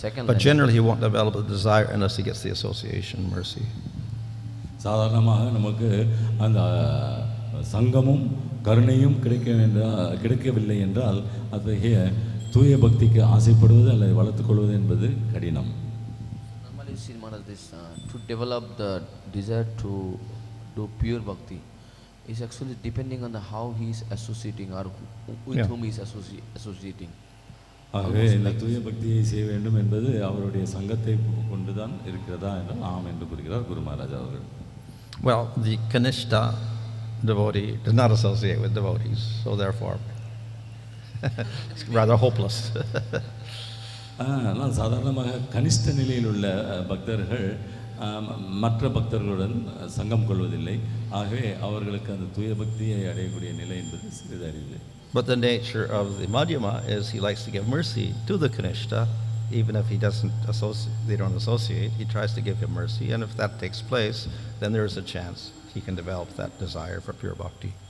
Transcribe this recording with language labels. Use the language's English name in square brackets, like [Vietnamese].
[English] But generally he won't develop the desire unless he gets the association mercy. [Tamil] சாதாரணமாக நமக்கு அந்த சங்கமும் கருணையும் கிடைக்கவில்லை என்றால் அத்தகைய தூய பக்திக்கு ஆசைப்படுவது அல்லது வளர்த்துக் கொள்வது என்பது கடினம். [English] Normally you see this to develop the desire to do pure bhakti is actually depending on how he is associating or with whom he is associating. [Tamil] ஆகவே இந்த தூய பக்தியை செய்ய வேண்டும் என்பது அவருடைய சங்கத்தை கொண்டுதான் இருக்கிறதா என்றால் ஆம் என்று கூறுகிறார் குரு மகாராஜ் அவர்கள். [English] Well, the Kṛṣṇa devotee does not associate with devotees, so therefore it's rather hopeless. [Tamil] ஆனால் சாதாரணமாக கனிஷ்ட நிலையில் உள்ள பக்தர்கள் மற்ற பக்தர்களுடன் சங்கம் கொள்வதில்லை. ஆகவே அவர்களுக்கு அந்த தூய பக்தியை அடையக்கூடிய நிலை என்பது சிறிதறிவு. [English] But the nature of the Madhyama is he likes to give mercy to the Kṛṣṇa, even if he they don't associate, he tries to give him mercy, and if that takes place, then there is a chance he can develop that desire for pure bhakti.